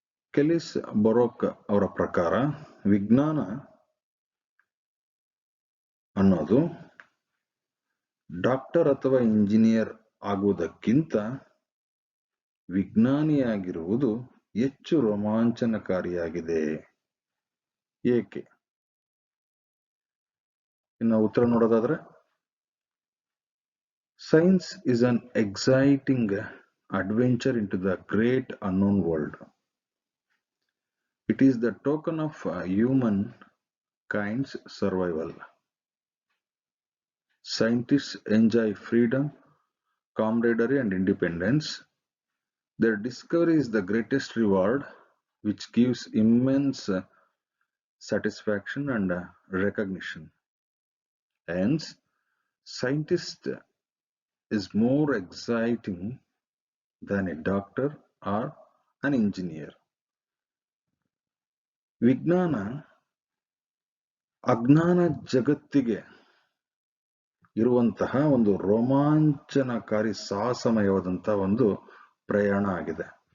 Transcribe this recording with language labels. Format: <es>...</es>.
<kn>ಕೆಲಿಸ್-ಬರೂಕ್ ಅವರ ಪ್ರಕಾರ ವಿಜ್ಞಾನ ಅನ್ನೋದು ಡಾಕ್ಟರ್ ಅಥವಾ ಇಂಜಿನಿಯರ್ ಆಗುವುದಕ್ಕಿಂತ ವಿಜ್ಞಾನಿಯಾಗಿರುವುದು ಹೆಚ್ಚು ರೋಮಾಂಚನಕಾರಿಯಾಗಿದೆ. ಏಕೆ? ಇನ್ನು ಉತ್ತರ ನೋಡೋದಾದ್ರೆ,</kn> <en>Science is an exciting adventure into the great unknown world. It is the token of humankind's survival. Scientists enjoy freedom, camaraderie, and independence. Their discovery is the greatest reward, which gives immense satisfaction and recognition. Hence, scientist is more exciting than a doctor or an engineer.</en> <kn>ವಿಜ್ಞಾನ ಅಜ್ಞಾನ ಜಗತ್ತಿಗೆ ಇರುವಂತಹ ಒಂದು ರೋಮಾಂಚನಕಾರಿ ಸಾಹಸಮಯವಾದಂತಹ ಒಂದು ಪ್ರಯಾಣ ಆಗಿದೆ.</kn>